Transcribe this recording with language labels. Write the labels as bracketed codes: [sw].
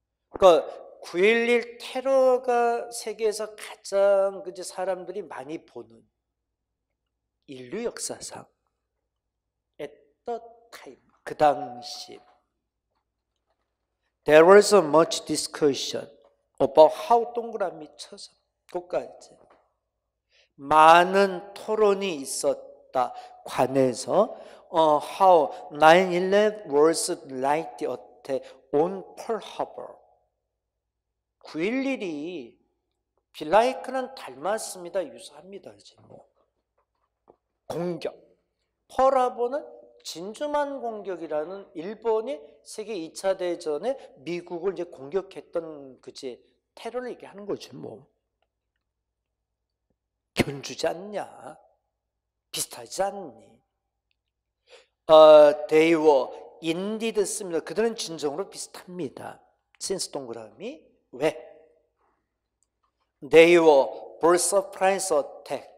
[ko] 그러니까 9.11 테러가 세계에서 가장 사람들이 많이 보는 인류 역사상 [en] at the time, [ko] 그 당시 [en] there was much discussion about how [ko] 동그라미 쳐서 끝까지 많은 토론이 있었다. 관해서 [en] how 9/11 was like the attack on Pearl Harbor. [ko] 9.11이 빌라이크는 닮았습니다. 유사합니다. 뭐. 공격. 펄하버는 진주만 공격이라는 일본이 세계 2차 대전에 미국을 이제 공격했던 테러를 얘기하는 거지 뭐. 견주지 않냐? 비슷하지 않니? [en] They were indeed similar. [ko] 그들은 진정으로 비슷합니다. since 동그라미 왜? [en] They were both surprise attack.